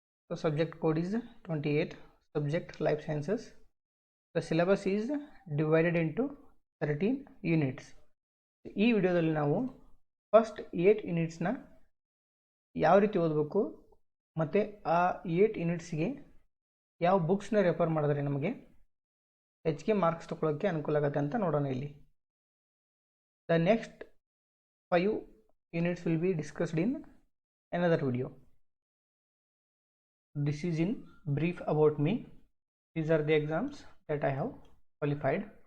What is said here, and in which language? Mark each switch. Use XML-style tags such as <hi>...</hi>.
<en>So subject code is 28, subject life sciences. The syllabus is divided into 13 units.</en> <kn>ಈ ವಿಡಿಯೋದಲ್ಲಿ ನಾವು first 8 ಯೂನಿಟ್ಸ್ನ ಯಾವ ರೀತಿ ಓದಬೇಕು ಮತ್ತು ಆ 8 ಯೂನಿಟ್ಸ್ಗೆ ಯಾವ ಬುಕ್ಸ್ನ ರೆಫರ್ ಮಾಡಿದ್ರೆ ನಮಗೆ ಹೆಚ್ಚಿಗೆ ಮಾರ್ಕ್ಸ್ ತಗೊಳ್ಳೋಕ್ಕೆ ಅನುಕೂಲ ಆಗುತ್ತೆ ಅಂತ ನೋಡೋಣ. ಇಲ್ಲಿ</kn> <en>The next 5 units will be discussed in another video. This is in brief about me. These are the exams that I have qualified.</en>